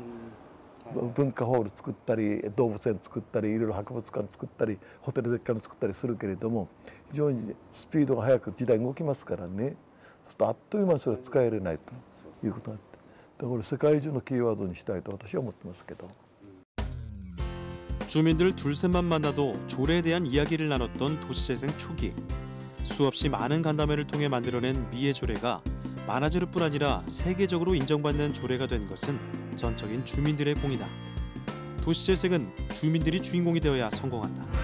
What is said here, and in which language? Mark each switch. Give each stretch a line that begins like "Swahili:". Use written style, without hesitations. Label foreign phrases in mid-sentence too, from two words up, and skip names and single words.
Japanese: 文化ホール作ったり動物園作ったりいろいろ博物館作ったりホテルでっかいの作ったりするけれども、非常にスピードが速く時代動きますからね。そうするとあっという間にそれは使えれないということがあって、これ世界中のキーワードにしたいと私は思ってますけど。
Korean: 주민들 둘셋만 만나도 조례에 대한 이야기를 나눴던 도시재생 초기, 수없이 많은 간담회를 통해 만들어낸 미의 조례가 마나지루뿐 아니라 세계적으로 인정받는 조례가 된 것은 전적인 주민들의 공이다. 도시재생은 주민들이 주인공이 되어야 성공한다.